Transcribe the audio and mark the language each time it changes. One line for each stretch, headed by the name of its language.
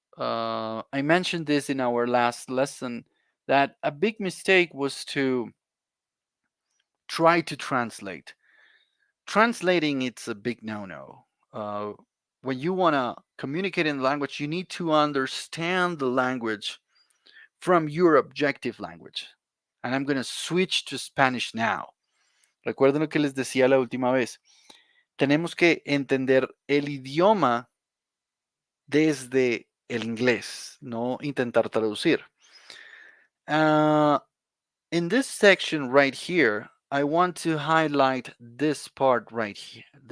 English: I mentioned this in our last lesson that a big mistake was to try to translate. Translating, it's a big no-no. Uh, when you wanna communicate in language, you need to understand the language from your objective language. And I'm gonna switch to Spanish now.
Spanish: Recuerden lo que les decía la última vez. Tenemos que entender el idioma desde el inglés, no intentar traducir.
English: Uh, in this section right here, I want to highlight this part right here.